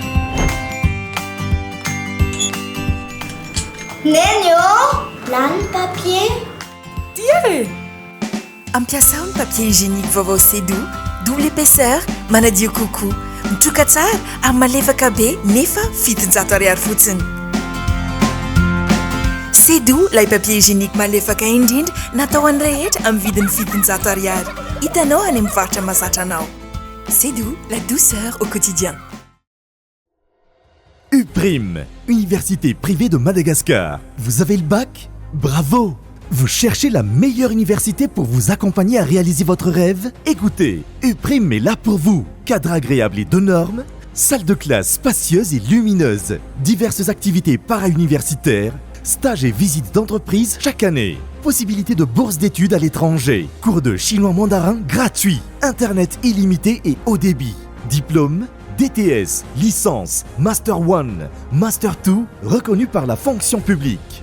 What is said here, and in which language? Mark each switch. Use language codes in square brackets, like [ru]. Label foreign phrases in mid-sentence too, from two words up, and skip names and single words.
[mg] Neny lany papier. Tia e. Ampiasa ny [fr] papier hygiénique [mg] vaovao Sedo, [fr] double épaisseur, [mg] manadio coucou. mitroka tsara amin'ny malefaka be nefa 700 ariary fotsiny. [fr] C'est doux [mg] lay [fr] papier hygiénique [mg] malefaka indrindra natao an'ny rehetra amin'ny vidiny 700 ariary. Hitanao any amin'ny faritra mahazatra anao. [fr] C'est doux, la douceur au quotidien. UPRIM, Université privée de Madagascar. Vous avez le bac? Bravo! Vous cherchez la meilleure université pour vous accompagner à réaliser votre rêve? Écoutez, UPRIM est là pour vous. Cadre agréable et de normes, salle de classe spacieuse et lumineuse, diverses activités para-universitaires, stages et visites d'entreprise chaque année, possibilité de bourse d'études à l'étranger, cours de chinois mandarin gratuits, internet illimité et haut débit, diplôme, DTS, licence, Master 1, Master 2, reconnu par la fonction publique.